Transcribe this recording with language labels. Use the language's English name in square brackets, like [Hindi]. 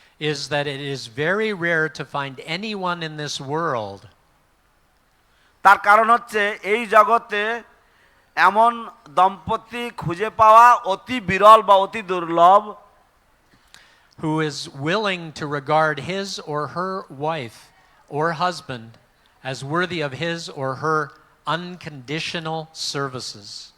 [English] is that it is very rare to find anyone in this world [Bangla] তার কারণ হচ্ছে এই জগতে এমন দম্পতি খুঁজে পাওয়া অতি বিরল বা অতি দুর্লভ [English] who is willing to regard his or her wife or husband as worthy of his or her unconditional services.